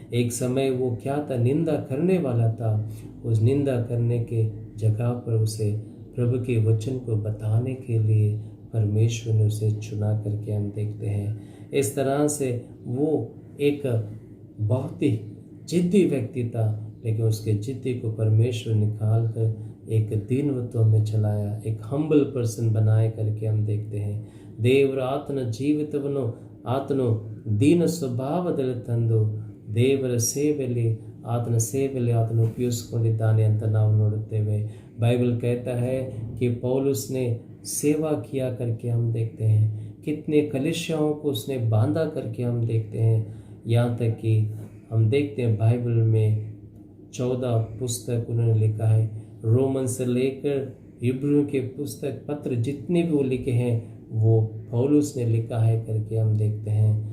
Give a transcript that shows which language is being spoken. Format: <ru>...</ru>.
<hi>एक समय वो क्या था, निंदा करने वाला था, उस निंदा करने के जगह पर उसे प्रभु के वचन को बताने के लिए परमेश्वर ने उसे चुना करके हम देखते हैं। इस तरह से वो एक बहुत ही जिद्दी व्यक्ति था, लेकिन उसके जिद्दी को परमेश्वर निकाल कर एक दीनत्व में चलाया, एक</hi> <en>humble person</en> <hi>बनाए करके हम देखते हैं।</hi> <kn>ದೇವರ ಆತನ ಜೀವಿತವನ್ನು ಆತನು ದೀನ ಸ್ವಭಾವದಲ್ಲಿ ತಂದು ದೇವರ ಸೇವೆಯಲ್ಲಿ ಆತನು ಉಪಯೋಗಿಸಿಕೊಂಡಿದ್ದಾನೆ ಅಂತ ನಾವು ನೋಡುತ್ತೇವೆ।</kn> <hi>बाइबल कहता है कि पौलुस ने सेवा किया करके हम देखते हैं, कितने कलीसियाओं को उसने बांधा करके हम देखते हैं। यहाँ तक कि हम देखते हैं बाइबल में 14 पुस्तक उन्होंने लिखा है, रोमन से लेकर इब्रियों के पुस्तक पत्र जितने भी वो लिखे हैं वो पौलुस ने लिखा है करके हम देखते हैं।</hi>